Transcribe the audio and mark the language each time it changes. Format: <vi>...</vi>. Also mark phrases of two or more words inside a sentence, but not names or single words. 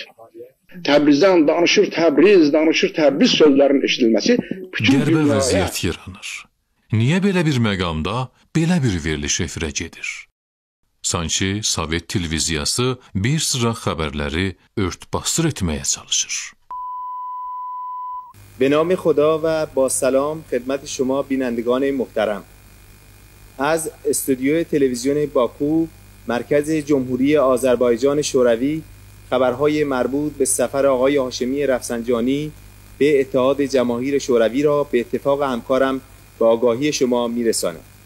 <az>Təbrizdən danışır Təbriz sözlərinin eşidilməsi bütün Qərbə vəziyyət yaranır. Niyə belə bir məqamda belə bir veriliş efirə gedir? Sanki Sovet televiziyası bir sıra xəbərləri örtbasdır etməyə çalışır.</az> <fa>به نام خدا و با سلام خدمت شما بینندگان محترم. از استودیو تلویزیون باکو مرکز جمهوری آذربایجان شوروی خبرهای مربوط به سفر آقای هاشمی رفسنجانی به اتحاد جماهیر شوروی را به اتفاق همکارم به آگاهی شما میرسانم.</fa>